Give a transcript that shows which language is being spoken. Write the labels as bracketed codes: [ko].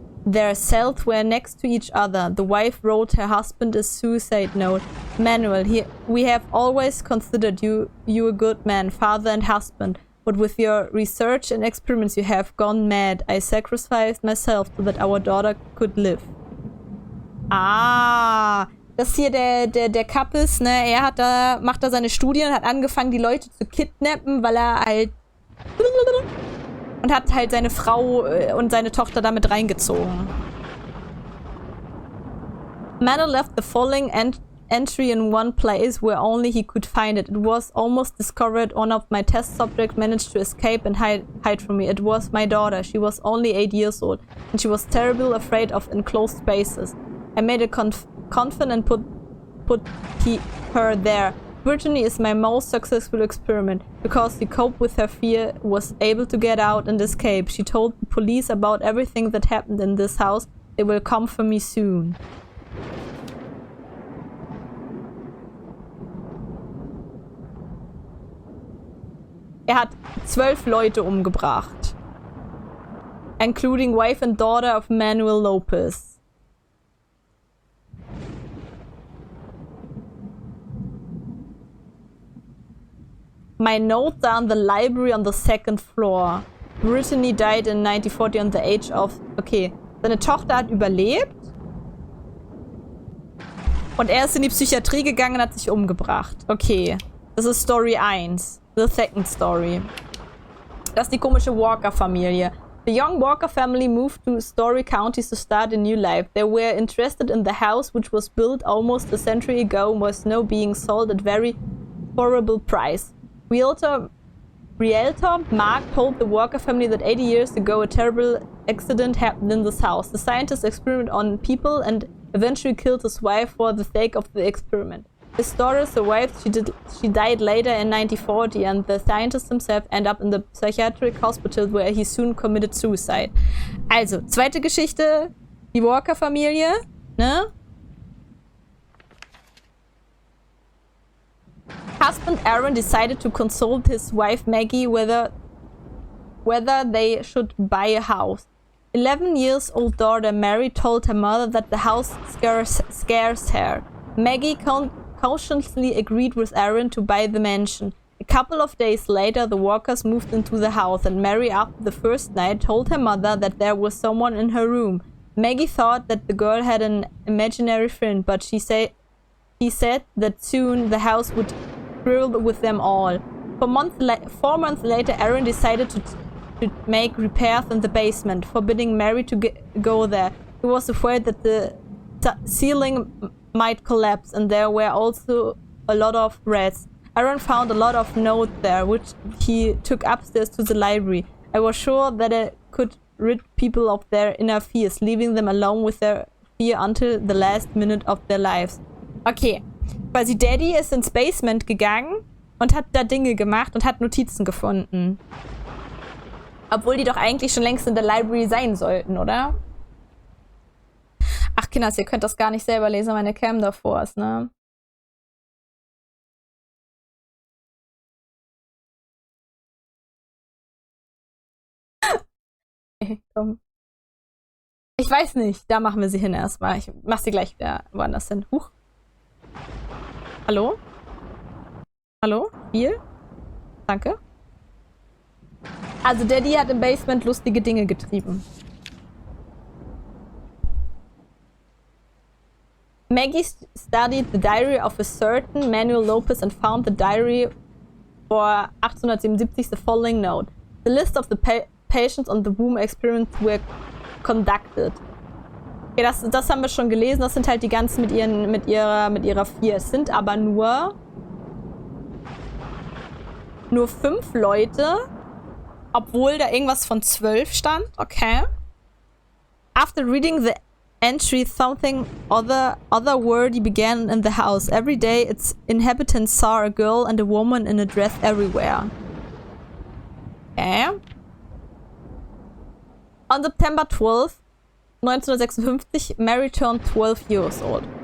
[en] Their cells were next to each other. The wife wrote her husband a suicide note. Manuel, we have always considered you a good man, father and husband. But with your research and experiments, you have gone mad. I sacrificed myself so that our daughter could live. [de] Ah, das hier der Kappes, ne? Macht da seine Studien und hat angefangen, die Leute zu kidnappen, weil er halt... Und hat halt seine Frau und seine Tochter damit reingezogen. [en] Manuel left the following entry in one place where only he could find it. It was almost discovered. One of my test subjects managed to escape and hide from me. It was my daughter. She was only 8 years old, and she was terribly afraid of enclosed spaces. I made a confident and put her there. Brittany is my most successful experiment. Because she coped with her fear, was able to get out and escape. She told the police about everything that happened in this house. They will come for me soon. [de] Er hat 12 Leute umgebracht. [en] Including wife and daughter of Manuel Lopez. My notes are in the library on the second floor. Brittany died in 1940 on the age of... [de] Okay, seine Tochter hat überlebt. Und er ist in die Psychiatrie gegangen und hat sich umgebracht. Okay, das ist Story 1. [en] The second story. [de] Das ist die komische Walker-Familie. [en] The young Walker family moved to Story County to start a new life. They were interested in the house, which was built almost a century ago and was now being sold at very horrible price. Realtor Mark told the Walker family that 80 years ago a terrible accident happened in this house. The scientist experimented on people and eventually killed his wife for the sake of the experiment. His daughter survived. She died later in 1940, and the scientist himself ended up in the psychiatric hospital where he soon committed suicide. [de] Also, zweite Geschichte, die Walker-Familie, ne? [en] Husband Aaron decided to consult his wife Maggie whether they should buy a house. 11 years old daughter Mary told her mother that the house scares her. Maggie cautiously agreed with Aaron to buy the mansion. A couple of days later, the Walkers moved into the house, and Mary, after the first night, told her mother that there was someone in her room. Maggie thought that the girl had an imaginary friend, but he said that soon the house would thrill with them all. 4 months later, Aaron decided to make repairs in the basement, forbidding Mary to go there. He was afraid that the ceiling might collapse, and there were also a lot of rats. Aaron found a lot of notes there, which he took upstairs to the library. I was sure that it could rid people of their inner fears, leaving them alone with their fear until the last minute of their lives. [de] Okay, quasi Daddy ist ins Basement gegangen und hat da Dinge gemacht und hat Notizen gefunden. Obwohl die doch eigentlich schon längst in der Library sein sollten, oder? Ach, Kinders, ihr könnt das gar nicht selber lesen, meine Cam davor ist, ne? Komm. Ich weiß nicht, da machen wir sie hin erstmal. Ich mach sie gleich wieder woanders hin. Huch. Hallo? Hallo? Viel? Danke. Also Daddy hat im Basement lustige Dinge getrieben. [en] Maggie studied the diary of a certain Manuel Lopez and found the diary for 1877 the following note. The list of the patients on the womb experiment were conducted. [de] Okay, das haben wir schon gelesen. Das sind halt die ganzen mit ihrer 4. Es sind aber nur 5 Leute, obwohl da irgendwas von 12 stand. Okay. [en] After reading the entry, something otherworldly began in the house. Every day, its inhabitants saw a girl and a woman in a dress everywhere. Okay. On September 12, 1956, Mary turned 12 years old.